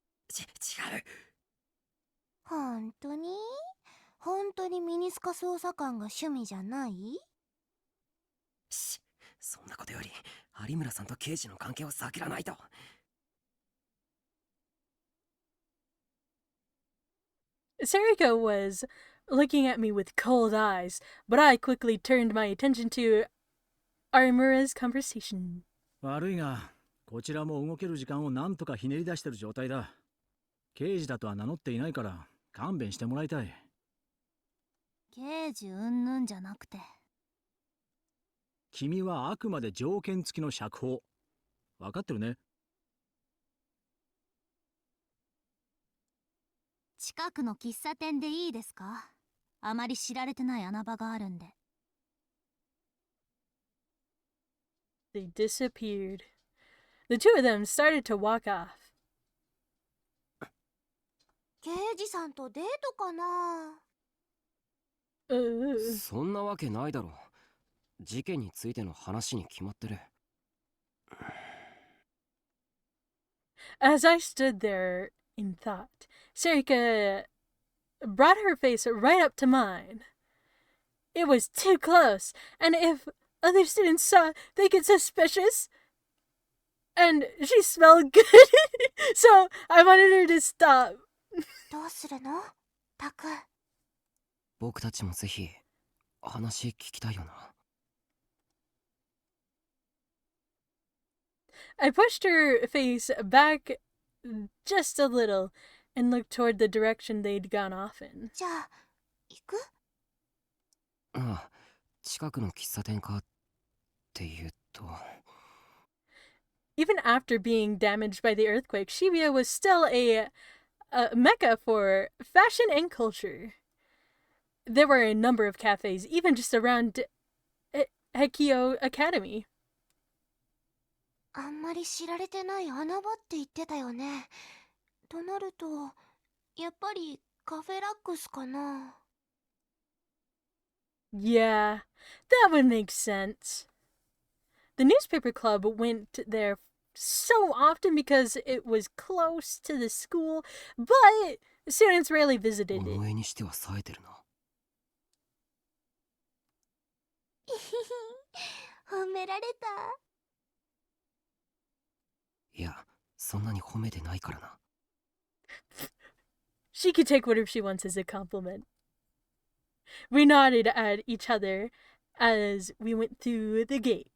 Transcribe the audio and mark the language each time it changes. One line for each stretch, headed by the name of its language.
Japanese: 違う。本当にミニスカ捜査官が趣味じゃない？そんなことより有村さんと刑事の関係を避けらないと。
English: Sarika was looking at me with cold eyes, but I quickly turned my attention to Arimura's conversation.
Japanese: 悪いが、こちらも動ける時間をなんとかひねり出してる状態だ。刑事だとは名乗っていないから勘弁してもらいたい。刑事うんぬんじゃなくて。君はあくまで条件付きの釈放。分かってるね。近くの喫茶店でいいですか？あまり知られてない穴場があるんで。
English: They disappeared. The two of them started to walk off.
Japanese: 刑事さんとデートかな。そんなわけないだろ。事件についての話に決まってる。
English: As I stood there in thought, Sarika brought her face right up to mine. It was too close, and if other students saw, they get suspicious. And she smelled good, so I wanted her to stop.
Japanese: どうするの？タク。僕たちもぜひ話聞きたいよな。
English: I pushed her face back just a little and looked toward the direction they'd gone off in.
Japanese: じゃあ、行く？ああ、近くの喫茶店かっていうと。
English: Even after being damaged by the earthquake, Shibuya was still a mecca for fashion and culture. There were a number of cafes, even just around Hekio Academy.
Japanese: あんまり知られてない穴場って言ってたよね。となると、やっぱりカフェラックスかな。
English: Yeah, that would make sense. The newspaper club went there so often because it was close to the school, but students rarely visited it.
Japanese: 思いにしては冴えてるな。褒められた。いや、そんなに褒めてないからな。
English: She could take whatever she wants as a compliment. We nodded at each other as we went through the gate.